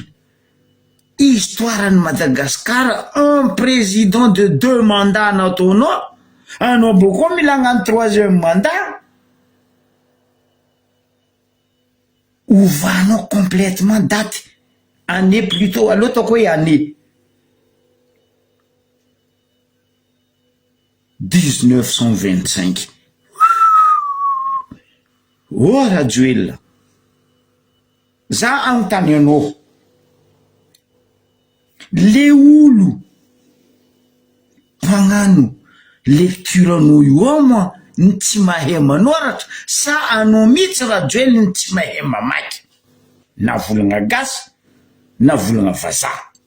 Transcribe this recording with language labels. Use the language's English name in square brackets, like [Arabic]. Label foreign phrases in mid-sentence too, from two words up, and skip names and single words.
[French] Histoire de Madagascar, un président de 2 mandats [Malagasy] nataonao, anao boko mila hagnano [French] 3e mandat. Ovanao complètement date, année plutôt, [Malagasy] aloha ataoko hoe année 1925. Oh Rajoelina, za anontany anao, le olo mpagnano lecture anao io ao moa ny tsy mahay manoratra sa anao mihitsy Rajoely ny tsy mahay mamaky na volagna gasy na volagna vazaha.